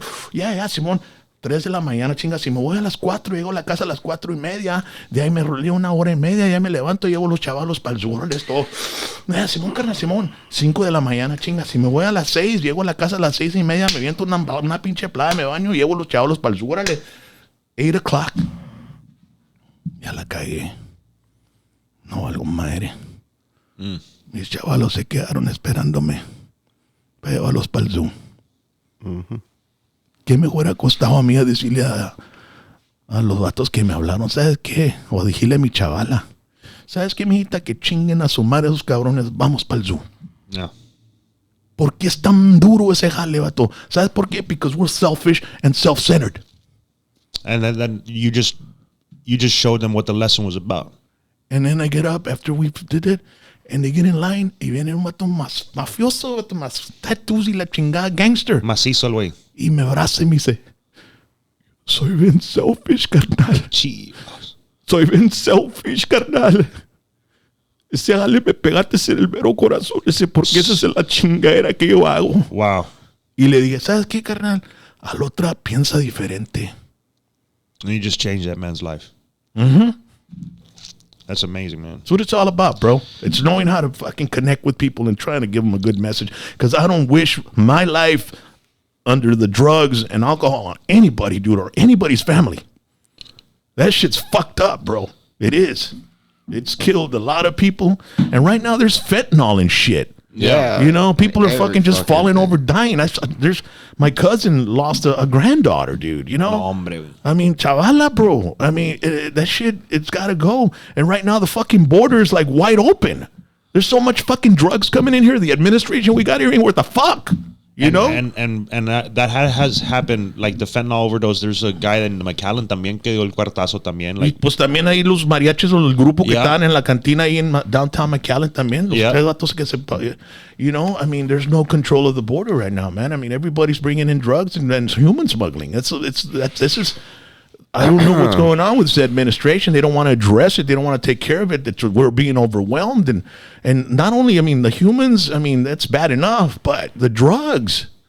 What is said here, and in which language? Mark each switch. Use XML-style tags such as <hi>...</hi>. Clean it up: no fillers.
<es>ya, Simón, 3 de la mañana, chinga, si me voy a las 4, llego a la casa a las 4:30, de ahí me roleo 1:30, ya me levanto, llevo los chavalos para el sur, esto, Simón, carnal, Simón, 5 de la mañana, chinga, si me voy a las 6, llego a la casa a las 6:30, me viento una pinche playa, me baño, llevo los chavalos para el sur, órale,</es> <en>8 o'clock,</en> <es>ya la cagué, no valgo madre, mis chavalos se quedaron esperándome para llevarlos para el zoo. ¿Qué me hubiera costado a mí a decirle a los vatos que me hablaron? ¿Sabes qué? O decirle a mi chavala, ¿sabes qué, mijita? Que chinguen a su madre esos cabrones, vamos para el zoo. No. ¿Por qué es tan duro ese jale, vato? ¿Sabes por qué?</es> <en>Because we're selfish and self-centered. And then you just showed them what the lesson was about. And then I get up after we did it, and they get in line,</en> <es>y viene un vato más mafioso, vato más tattoos y la chingada gangster. Macizo el güey. Y me abraza y me dice, soy bien selfish, carnal. Chivos. Soy bien selfish, carnal. Ese jale me pegaste en el mero corazón, porque esa es la chingadera que yo hago.</es> <en>Wow.</en> <es>Y le dije, ¿sabes qué, carnal? Al otra piensa diferente.</es> <en>And you just changed that man's life. That's amazing, man. That's what it's all about, bro. It's knowing how to fucking connect with people and trying to give them a good message. Because I don't wish my life under the drugs and alcohol on anybody, dude, or anybody's family. That shit's fucked up, bro. It is. It's killed a lot of people. And right now there's fentanyl and shit. Yeah. You know, people are fucking just falling over, dying. There's my cousin lost a granddaughter, dude, you know?</en> <es>No, hombre.</es> <en>I mean, chavala, bro. I mean, that shit, it's got to go. And right now the fucking border is like wide open. There's so much fucking drugs coming in here. The administration we got here ain't worth a fuck. You know? And that has happened, like the fentanyl overdose. There's a guy in McAllen</en> <es>también que dio el cuartazo también. Y</es> <en>Like,</en> <es>pues también ahí los mariachis o el grupo que</es> <en>Yeah.</en> <es>estaban en la cantina ahí en downtown McAllen también. Los</es> <en>Yeah.</en> <es>tres vatos que se,</es> <en>you know, I mean, there's no control of the border right now, man. I mean, everybody's bringing in drugs and human smuggling. This is. I don't know what's going on with this administration. They don't want to address it. They don't want to take care of it. We're being overwhelmed, and not only, I mean, the humans. I mean, that's bad enough, but the drugs.</en>